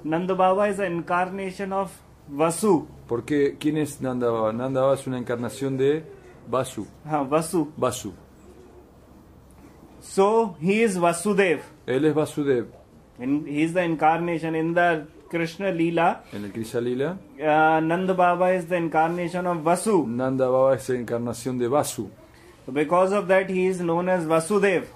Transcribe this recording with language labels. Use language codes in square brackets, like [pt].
[en] Nanda Baba is an incarnation of Vasu. [es] Porque, ¿quién es Nanda Baba? Nanda Baba es una encarnación de Vasu. Vasu. Vasu. [en] So he is Vasudev. [es] Él es Vasudev. [en] And he is the incarnation in the Krishna Leela. [es] En el Krishna Lila, [en] Nanda Baba is the incarnation of Vasu. [es] Nanda Baba es la encarnación de Vasu. [en] Because of that, he is known as Vasudev.